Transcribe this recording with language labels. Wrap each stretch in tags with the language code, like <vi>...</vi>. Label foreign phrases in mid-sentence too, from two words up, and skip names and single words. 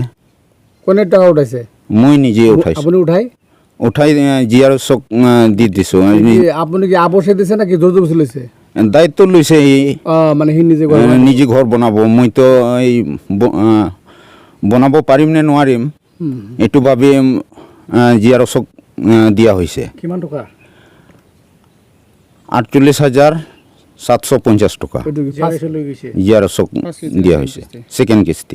<as>কোনে টাকা উঠাইছে? মই নিজে উঠাইছো। আপুনি উঠাই GRSক দি দিছো। আপুনি কি আবশ্যে দিছে নাকি জোর জবরদস্তি লৈছে? দায়িত্ব লৈছে মানে সি নিজে নিজে ঘর বনাব। মই তো এই বনাব পাৰিম নে নোৱাৰিম এইটো ভাবি GRSক</as> <bn>দিয়া হয়েছে।</bn> <as>কিমান টকা?</as> <bn>48,750 টাকা GRSক দিয়া হয়েছে সেকেন্ড কিস্তি।</bn>